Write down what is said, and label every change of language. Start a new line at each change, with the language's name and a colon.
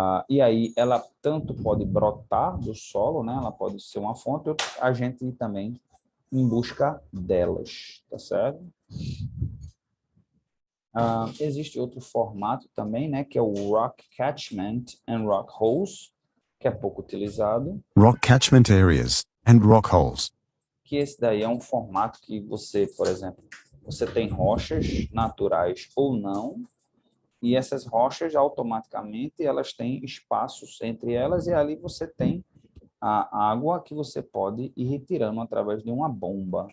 Portuguese: E aí, ela tanto pode brotar do solo, né? Ela pode ser uma fonte, a gente também em busca delas, tá certo? Existe outro formato também, né, que é o Rock Catchment and Rock Holes, que é pouco utilizado,
English: Rock catchment areas and rock holes.
Portuguese: que esse daí é um formato que você, por exemplo, você tem rochas naturais ou não, e essas rochas automaticamente elas têm espaços entre elas e ali você tem a água que você pode ir retirando através de uma bomba.